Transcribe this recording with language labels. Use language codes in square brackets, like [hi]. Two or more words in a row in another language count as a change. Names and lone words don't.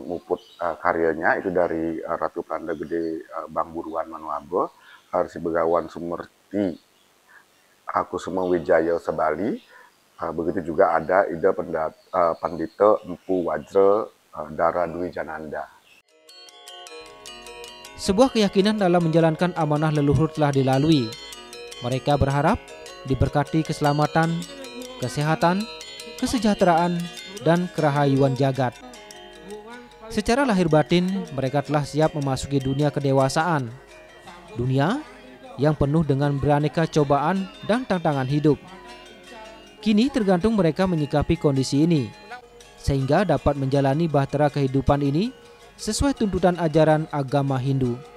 [id] muput karyanya, itu dari Ratu Pranda Gede Bang Buruan Manuabe, Harsi Begawan Sumerti Kusuma Wijaya Sebali, begitu juga ada Ida Pandita Empu Wajra Dara Dwi Jananda. Sebuah keyakinan dalam menjalankan amanah leluhur telah dilalui. Mereka berharap diberkati keselamatan, kesehatan, kesejahteraan, dan kerahayuan jagat. Secara lahir batin, mereka telah siap memasuki dunia kedewasaan. Dunia yang penuh dengan beraneka cobaan dan tantangan hidup. Kini tergantung mereka menyikapi kondisi ini, sehingga dapat menjalani bahtera kehidupan ini sesuai tuntutan ajaran agama Hindu.